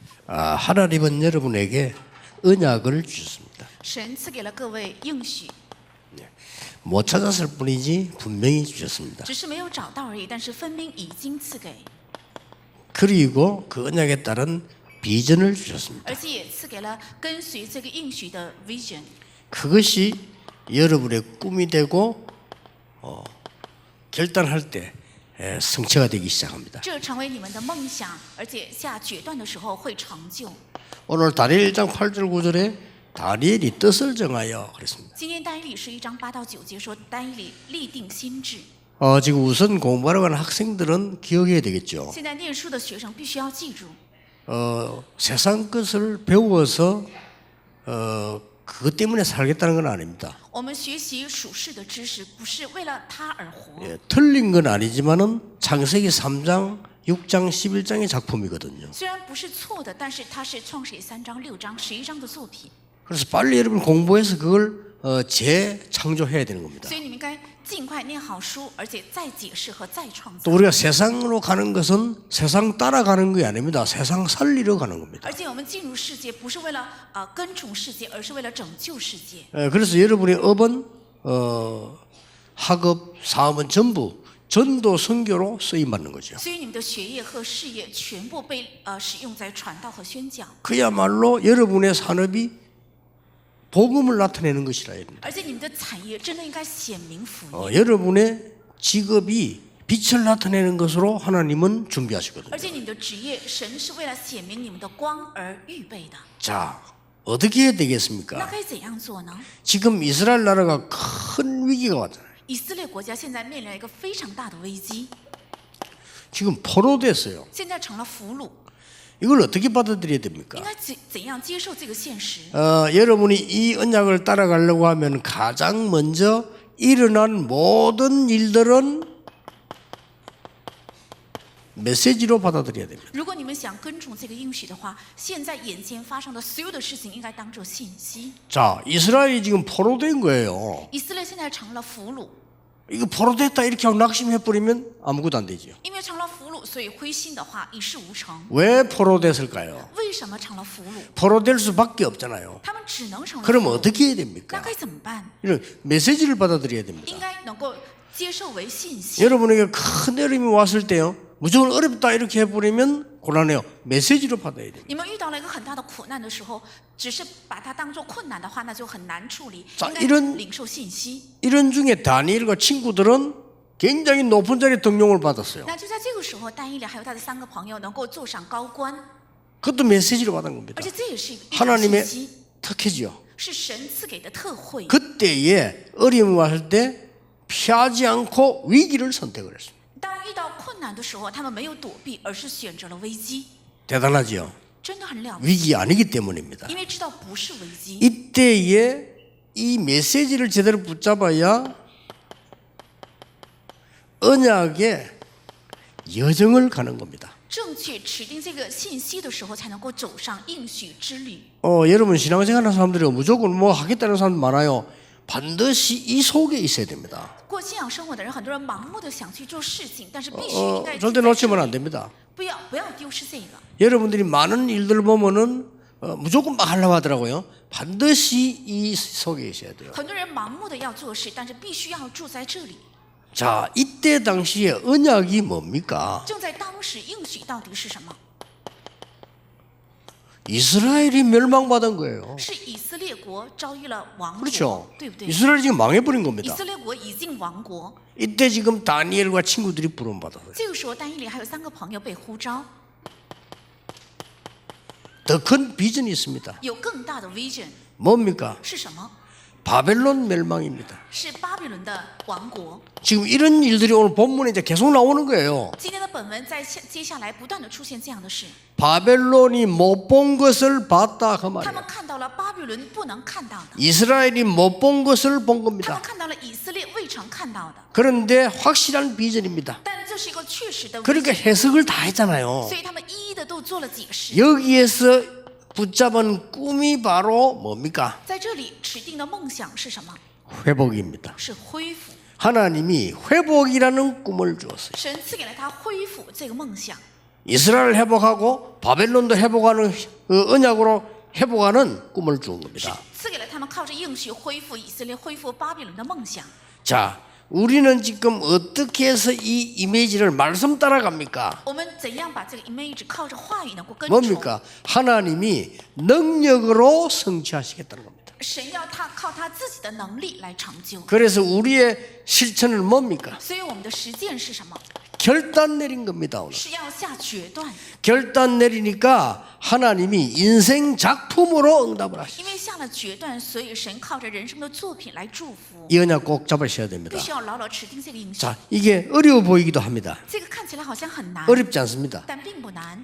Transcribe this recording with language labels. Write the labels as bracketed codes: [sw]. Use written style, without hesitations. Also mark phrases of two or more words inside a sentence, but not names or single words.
[ko] 하나님은 여러분에게 언약을 주셨습니다. [zh] 神赐给了各位应许， [ko] 못 찾았을 뿐이지 분명히 주셨습니다. [zh] 只是没有找到而已，但是分明已经赐给， [ko] 그리고 그 언약에 따른 비전을 주셨습니다. [zh] 而且也赐给了跟随这个应许的 vision。 [ko] 그것이 여러분의 꿈이 되고 결단할 때 성취가 되기 시작합니다. [zh] 这成为你们的梦想，而且下决断的时候会成就。 [ko] 오늘 다니엘 1장 8절 9절에 다니엘이 뜻을 정하여 그랬습니다. [zh] 今天但以理11章8到9节说，但以理立定心志。 [ko] 지금 우선 공부하러 가는 학생들은 기억해야 되겠죠. [zh] 现在念书的学生必须要记住， [ko] 세상 것을 배워서 그것 때문에 살겠다는 건 아닙니다. [zh] 我们学习属世的知识，不是为了他而活。 [ko] 틀린 건 아니지만은 창세기 3장, 6장, 11장의 작품이거든요. [zh] 虽然不是错的，但是它是创世记3章、6章、11章的作品， [ko] 그래서 빨리 여러분 공부해서 그걸 재창조해야 되는 겁니다. [zh] 所以你们该尽快念好书，而且再解释和再创 [ko] 또 [zh] 造。 [ko] 우리가 세상으로 가는 것은 세상 따라가는 게 아닙니다. 세상 살리러 가는 겁니다. [zh] 而且我们进入世界不是为了跟从世界，而是为了拯救世界。 [ko] 그래서 여러분의 업은 학업, 사업은 전부 전도 선교로 쓰임 받는 거죠. [zh] 所以你们的学业和事业全部被使用在传道和宣讲， [ko] 그야말로 여러분의 산업이 복음을 나타내는 것이라 합니다. [zh] 而且你们的产业真的应该显明福音， [ko] 여러분의 직업이 빛을 나타내는 것으로 하나님은 준비하시거든요. [zh] 而且你们的职业，神是为了显明你们的光而预备的。 [ko] 자, 어떻게 해야 [zh] 那 [ko] 되겠습니까? [zh] 该怎样做呢？ [ko] 지금 이스라엘 나라가 큰 위기가 왔잖아요. [zh] 以色列国家现在面临一个非常大的危机， [ko] 지금 포로됐어요. [zh] 现在成了俘虏， [ko] 이걸 어떻게 받아들여야 됩니까? [zh] 应该怎样接受这个现实？ [ko] 여러분이 이 언약을 따라가려고 하면 가장 먼저 일어난 모든 일들은 메시지로 받아들여야 됩니다. [zh] 如果你们想跟从这个应许的话，现在眼前发生的所有的事情应该当作信息。 [ko] 자, 이스라엘이 지금 포로된 거예요. [zh] 以色列现在成了俘虏， [ko] 이거 포로됐다 이렇게 하고 낙심해버리면 아무것도 안 되죠. [zh] 因为成了俘虏，所以灰心的话一事无成。 [ko] 왜 포로됐을까요? [zh] 为什么成了俘虏？ [ko] 포로될 수밖에 없잖아요. [zh] 他们只能成了俘 [ko] 그럼 [zh] 虏。 [ko] 어떻게 해야 [zh] 那 [ko] 됩니까? [zh] 该怎么办？ [ko] 이런 메시지를 받아들여야 됩니다. [zh] 应该能够接受为信息。 [ko] 여러분에게 큰 어려움이 왔을 때요, 무조건 어렵다 이렇게 해버리면 곤란해요. 메시지로 받아야 됩니다. [zh] 你们遇到了一个很大的苦难的时候，只是把它当作困难的话，那就很难处理。 [ko] 자 [zh] 应该 [ko] 이런 [zh] 领受信息。 [ko] 이런 중에 다니엘과 친구들은 굉장히 높은 자리에 등용을 받았어요. [zh] 那就在这个时候，但以理还有他的3个朋友能够坐上高官， [ko] 그것도 메시지로 받은 겁니다. [zh] 而且这也是一种信 [ko] 하나님의 [zh] 息， [ko] 특혜지요. [zh] 是神赐给的特惠。 [ko] 그때에 어려움이 왔을 때 피하지 않고 위기를 선택을 했습니다. [zh] 当遇到困难的时候，他们没有躲避，而是选择了危机， [ko] 대단하지요. [zh] 真的很了不起。 [ko] 위기 아니기 때문입니다. [zh] 因为知道不是危机， [ko] 이때에 이 메시지를 제대로 붙잡아야 언약의 여정을 가는 겁니다. [zh] 正确持定这个信息的时候，才能够走上应许之旅。 [ko] 여러분 신앙생활하는 사람들이 무조건 뭐 하겠다는 사람 많아요. 반드시 이 속에 있어야 됩니다. [zh] 过信仰生活的人，很多人盲目的想去做事情，但是必须应该 [ko] 절대 놓치면 안 됩니다. [zh] 不要丢失这个。 [ko] 여러분들이 많은 일들 보면은 무조건 막 하려고 하더라고요. 반드시 이 속에 있어야 돼요. [zh] 很多人盲目的要做事，但是必须要住在这里。 [ko] 자, 이때 당시에 언약이 뭡니까? [zh] 正在当时应许到底是什么？ [ko] 이스라엘이 멸망받은 거예요. [zh] 是以色列国遭遇了亡国， [ko] 그렇죠. [zh] 对不对？ [ko] 이스라엘이 지금 망해버린 [zh] 以 [ko] 겁니다. [zh] 色列国已经亡国， [ko] 이때 지금 다니엘과 친구들이 부름받았어요. [zh] 这个时候但以理还有3个朋友被呼召， [ko] 더 큰 비전이 있습니다. [zh] 有更大的 vision [ko] 뭡니까? [zh] 是什么？ [ko] 바벨론 멸망입니다. [zh] 是巴比伦的亡国。 [ko] 지금 이런 일들이 오늘 본문에 이제 계속 나오는 거예요. [zh] 今天的本文在接下来不断的出现这样的事， [ko] 바벨론이 못 본 것을 봤다 그 [zh] 他 [ko] 말이에요. [zh] 们看到了巴比伦不能看到的， [ko] 이스라엘이 못 본 것을 본 [zh] 他们 [ko] 겁니다. [zh] 看到了以色列未曾看到的。 [ko] 그런데 확실한 비전입니다. [zh] 但这是一个确实的 [ko] 그러니까 [zh] 危机， [ko] 해석을 다 했잖아요. [zh] 所以他们一一的都做了解释。 [ko] 여기에서 붙잡은 꿈이 바로 뭡니까? [zh] 在这里持定的梦想是什么？ [ko] 회복입니다. [zh] 是恢复。 [ko] 하나님이 회복이라는 꿈을 주었어요. [zh] 神赐给了他恢复这个梦想。 [ko] 이스라엘을 회복하고 바벨론도 회복하는 그 언약으로 회복하는 꿈을 주은 [zh] 是 [ko] 겁니다. [zh] 赐给了他们靠着应许恢复以色列、恢复巴比伦的梦想。 [ko] 자, 우리는 지금 어떻게 해서 이 이미지를 말씀 따라갑니까? [zh] 我们怎样把这个 image 靠着话语能够跟从？ [ko] 뭡니까? 하나님이 능력으로 성취하시겠다는 겁니다. [zh] 神要他靠他自己的能力来成就。 [ko] 그래서 우리의 실천은 뭡니까? [zh] 所以我们的实践是什么？ [ko] 결단 내린 겁니다. 오늘. [zh] 是要下决断。 [ko] 결단 내리니까 하나님이 인생 작품으로 응답을 하시죠. [zh] 因为下了决断，所以神靠着人生的作品来祝福。 [ko] 이 언약 꼭 잡으셔야 됩니다. [zh] 必须要牢牢持定这个应许。 [ko] 자, 이게 어려워 보이기도 합니다. [zh] 这个看起来好像很难， [ko] 어렵지 않습니다. [zh] 但并不难。